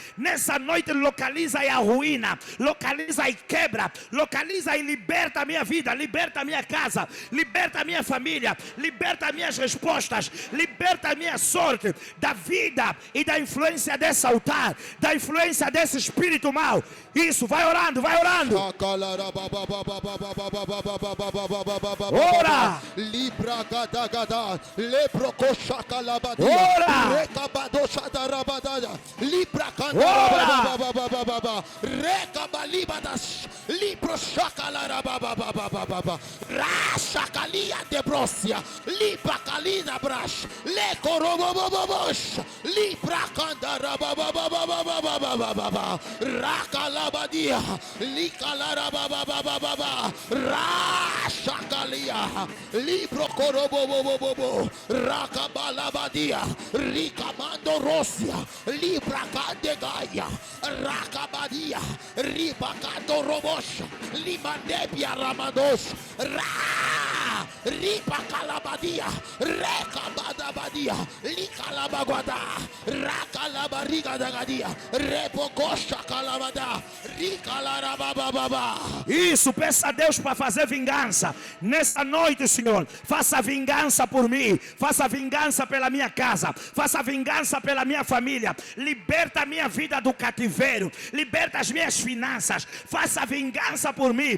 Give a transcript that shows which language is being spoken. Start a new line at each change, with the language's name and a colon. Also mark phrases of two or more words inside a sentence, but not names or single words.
Portuguese: Nessa noite localiza e arruína, localiza e quebra, localiza e liberta a minha vida, liberta a minha casa, liberta a minha família, liberta minhas respostas, liberta a minha sorte da vida e da influência desse altar, da influência desse espírito mau. Isso, vai orando, vai orando. Ora. Libra gada gada, lepro koshaka labadia. Ora. Rekabadosha darabadaya. Libra kanda baba. Rekabalibadas. Libro shaka larababa. Rashakalia de brosia. Libra kalina brash. Le korobobobobosh. Libra kanda rababa. Rakalabadia. Likalarababa. Rashakalia. Libro korobobobobo. Rakabalabadia. Rikamando Rosia. Libra Kandegaya. Rakabadia. Ribakando Robosh. Limandebia Ramados. Ripa Kalabadia. Rekabadabadia. Likalabaguada. Rakalabariga Dagadia. Repokosha Kalabada. Rikalarababa. Isso, peça a Deus para fazer vingança nessa noite, Senhor. Faça vingança por mim, faça vingança pela minha casa, faça vingança pela minha família. Liberta a minha vida do cativeiro, liberta as minhas finanças, faça vingança por mim.